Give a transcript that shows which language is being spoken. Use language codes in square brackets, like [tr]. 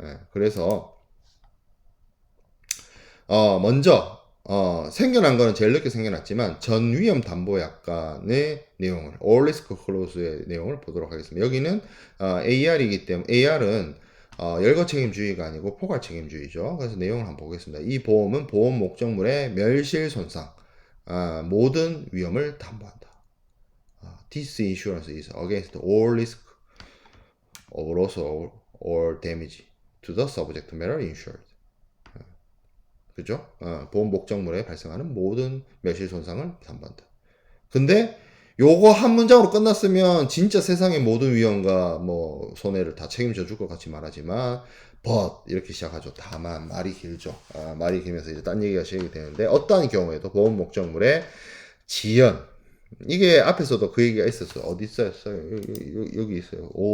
[ko] 그래서 먼저 생겨난 거는 제일 늦게 생겨났지만 전위험 담보약관의 내용을 All Risk Clause의 내용을 보도록 하겠습니다. 여기는 AR이기 때문에 AR은 열거 책임주의가 아니고 포괄 책임주의죠. 그래서 내용을 한번 보겠습니다. 이 보험은 보험 목적물의 멸실 손상 모든 위험을 담보한다. [en] This insurance is against all risk of loss or damage to the subject matter insured. [ko] 그죠? 보험 목적물에 발생하는 모든 멸실 손상을 담보한다. 근데 요거 한 문장으로 끝났으면 진짜 세상의 모든 위험과 뭐 손해를 다 책임져 줄 것 같이 말하지만 but 이렇게 시작하죠. 다만 말이 길죠. 말이 길면서 이제 딴 얘기가 시작이 되는데 어떠한 경우에도 보험 목적물의 지연 이게 앞에서도 그 얘기가 있었어요. 어디 있어요? 여기 있어요.